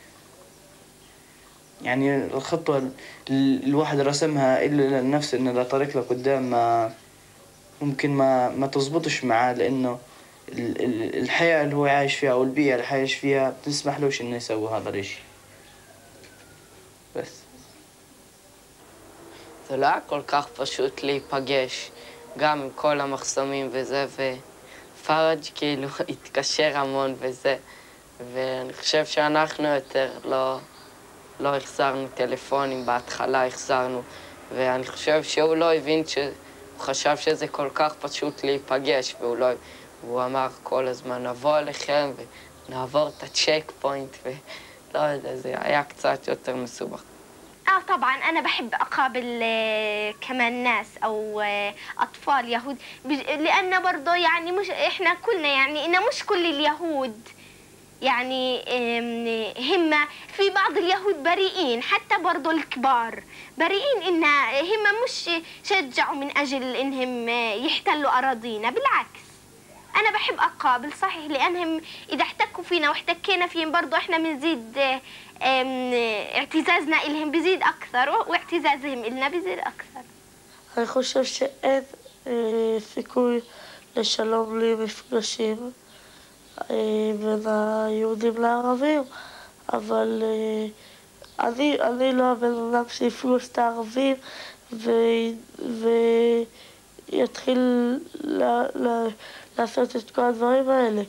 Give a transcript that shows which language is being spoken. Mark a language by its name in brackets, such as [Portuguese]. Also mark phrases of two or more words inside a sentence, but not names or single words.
[Arabic] يعني الخطوة الواحد رسمها إلا لنفسه إنه لا طريق لقدام ما ممكن ما تزبطش معاه لأنه الحياة اللي هو عايش فيها أو البيئة اللي عايش فيها بتسمح لهش إنه يسوي هذا الإشي. بس [Hebrew] זה לא היה כל כך פשוט להיפגש, גם עם כל המחסומים וזה, ופרג' כאילו התקשר המון וזה, ואני חושב שאנחנו יותר לא החזרנו טלפונים, בהתחלה החזרנו, ואני חושב שהוא לא הבין הוא חשב שזה כל כך פשוט להיפגש, והוא אמר כל הזמן נבוא אליכם ונעבור את הצ'ק פוינט, ולא יודע, זה היה קצת יותר מסובך. [Arabic] طبعا انا بحب اقابل كمان ناس او اطفال يهود لان برضه يعني مش احنا كلنا يعني ان مش كل اليهود يعني هم في بعض اليهود بريئين حتى برضه الكبار بريئين ان هم مش شجعوا من اجل انهم يحتلوا اراضينا بالعكس انا بحب اقابل صحيح لانهم اذا احتكوا فينا واحتكينا فيهم برضه احنا بنزيد اعتزازنا إلهم بيزيد أكثر واعتزازهم إلنا بيزيد أكثر. [Hebrew] אני חושב שאין סיכוי לשלום בלי מפגשים בין היהודים לערבים, אבל אני לא הבן אדם שיפגוש את הערבים ויתחיל לעשות את כל הדברים האלה.